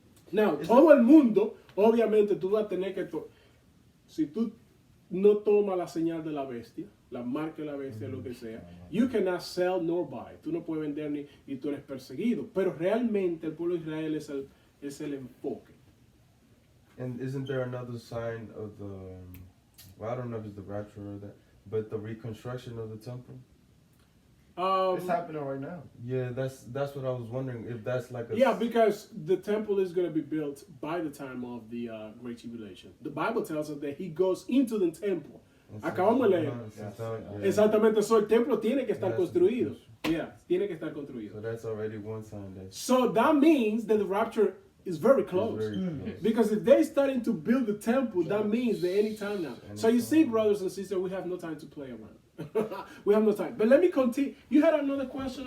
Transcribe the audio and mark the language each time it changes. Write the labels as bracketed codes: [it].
[es] Now, todo el mundo, obviamente tú vas a tener que, si tú no tomas la señal de la bestia, la marca de la bestia, lo que sea, [en] you cannot sell nor buy. [es] Tú no puedes vender y tú eres perseguido. Pero realmente el pueblo de Israel es el enfoque. [en] And isn't there another sign of well, I don't know if it's the rapture or that, but the reconstruction of the temple? It's happening right now. Yeah, that's what I was wondering if that's like a. Yeah, because the temple is going to be built by the time of the Great Tribulation. The Bible tells us that he goes into the temple. [es] Acabamos de leer. Exactamente, so el templo tiene que estar construido. [en] Yeah, [es] tiene que estar construido. [en] So that's already one sign that. So that means that the rapture is very close. It's very close. Because if they're starting to build the temple, that means that any time now. So you see, brothers and sisters, we have no time to play around. We have no time. But let me continue. You had another question?